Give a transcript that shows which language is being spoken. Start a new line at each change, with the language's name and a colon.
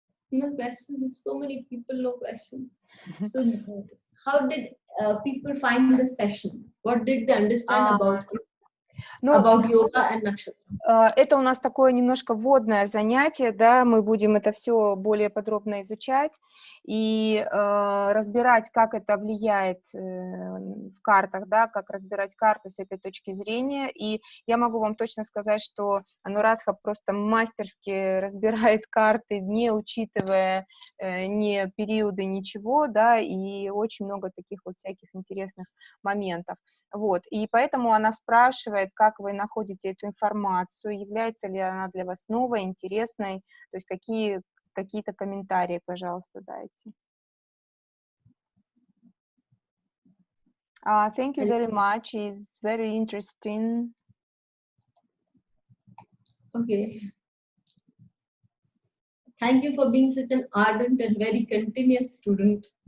English: No questions. So many people, no questions. So how did people find the session? What did they understand
Russian: Ну,
English: about yoga and Nakshatra?
Russian: это у нас такое немножко вводное занятие, да, мы будем это все более подробно изучать и разбирать, как это влияет в картах, да, как разбирать карты с этой точки зрения, и я могу вам точно сказать, что Анурадха просто мастерски разбирает карты, не учитывая ни периоды, ничего, да, и очень много таких вот всяких интересных моментов. Вот, и поэтому она спрашивает, как вы находите эту информацию, является ли она для вас новой, интересной, то есть какие-то комментарии, пожалуйста, дайте.
English: Thank you very much, it's very interesting. Okay. Thank you for being such an ardent and very continuous student.